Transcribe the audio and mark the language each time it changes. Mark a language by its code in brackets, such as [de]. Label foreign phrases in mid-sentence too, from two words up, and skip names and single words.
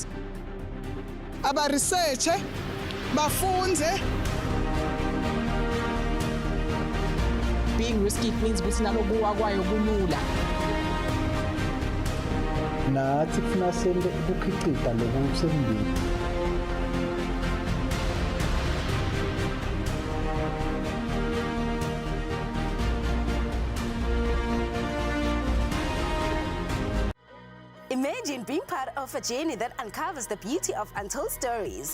[ss] aba research bafunze. [en] being risky means [ss] ukuthi nalokuwa kwayo kulula nathi kufuna sente ukukhicita lokusembili. [en] Imagine being part of a journey that uncovers the beauty of untold stories.